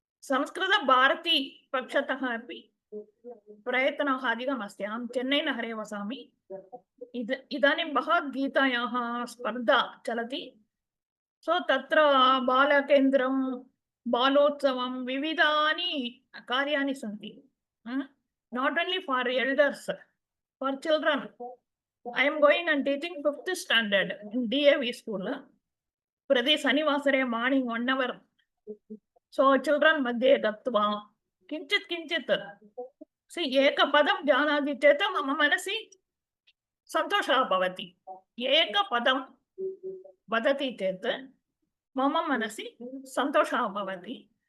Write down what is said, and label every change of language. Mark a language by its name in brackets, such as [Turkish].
[Sanskrit] संस्कृतभारती पक्षतः अपि प्रयत्नः अधिकम् अस्ति। अहं चेन्नैनगरे वसामि। इदानीं भगवद्गीतायाः स्पर्धा चलति। सो तत्र बालकेन्द्रं, बालोत्सवं, विविधानि कार्याणि सन्ति। [English] Not only for elders, for children. I am going and teaching 5th standard in DAV school. [Sanskrit] Prati Sanivasare [English] morning 1 hour. So children [Sanskrit] मध्ये गत्वा किञ्चित् [English] see [Sanskrit] एकपदं जानाति चेत् मम मनसि सन्तोषः भवति। एकपदं वदति चेत् मम मनसि सन्तोषः भवति।